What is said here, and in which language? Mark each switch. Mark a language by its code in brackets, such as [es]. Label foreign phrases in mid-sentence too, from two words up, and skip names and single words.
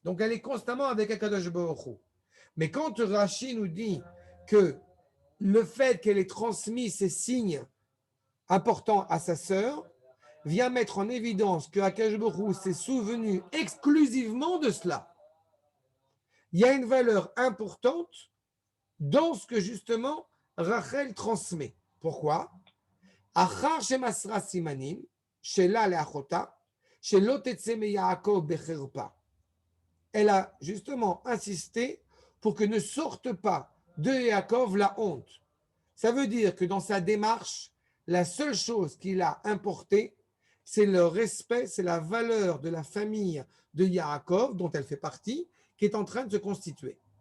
[fr] Donc elle est constamment avec [he] הקדוש ברוך הוא. [fr] Mais quand Rashi nous dit que le fait qu'elle ait transmis ces signes importants à sa sœur vient mettre en évidence que [he] הקדוש ברוך הוא [fr] s'est souvenu exclusivement de cela. Il y a une valeur importante dans ce que justement Rachel transmet. Pourquoi? [he] אחר שמסרה סימנים, שלה לאחותה, שלא תצא מיעקב בחרפה. [fr] Elle a justement insisté pour que ne sorte pas de Yaakov la honte. Ça veut dire que dans sa démarche, la seule chose qu'il a importée, c'est le respect, c'est la valeur de la famille de Yaakov, dont elle fait partie, qui est en train de se constituer.